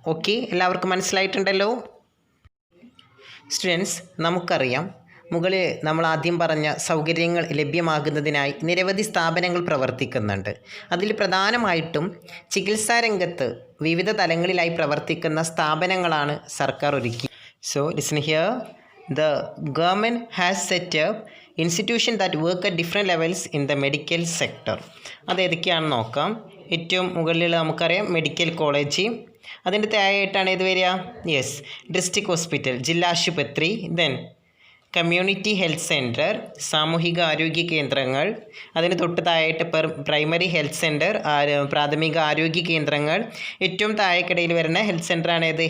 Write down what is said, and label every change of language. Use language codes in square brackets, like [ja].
[ml] Okay, എല്ലാവർക്കും മനസ്സിലായിട്ടുണ്ടല്ലോ. Students, നമുക്കറിയാം മുകളിൽ നമ്മൾ ആദ്യം പറഞ്ഞ സൗകര്യങ്ങൾ ലഭ്യമാകുന്നതിനായി നിരവധി സ്ഥാപനങ്ങൾ പ്രവർത്തിക്കുന്നുണ്ട്. അതിൽ പ്രധാനമായിട്ടും ചികിത്സാ രംഗത്ത് വിവിധ തലങ്ങളിലായി പ്രവർത്തിക്കുന്ന സ്ഥാപനങ്ങളാണ് സർക്കാർ ഒരുക്കി. [en] So listen here, the government has set up institutions that work at different levels in the medical sector. [ml] അത് ഏതൊക്കെയാണെന്ന് നോക്കാം. ഏറ്റവും മുകളിൽ നമുക്കറിയാം മെഡിക്കൽ കോളേജ്, അതിൻ്റെ താഴെയായിട്ടാണ് ഏത് വരിക? യെസ്, ഡിസ്ട്രിക്ട് ഹോസ്പിറ്റൽ, ജില്ലാ ആശുപത്രി, ദെൻ കമ്മ്യൂണിറ്റി ഹെൽത്ത് സെൻറ്റർ, സാമൂഹിക ആരോഗ്യ കേന്ദ്രങ്ങൾ, അതിന് തൊട്ട് താഴെയായിട്ട് പ്രൈമറി ഹെൽത്ത് സെൻറ്റർ, പ്രാഥമിക ആരോഗ്യ കേന്ദ്രങ്ങൾ, ഏറ്റവും താഴേക്കിടയിൽ വരുന്ന ഹെൽത്ത് സെൻറ്ററാണ് ഏത്?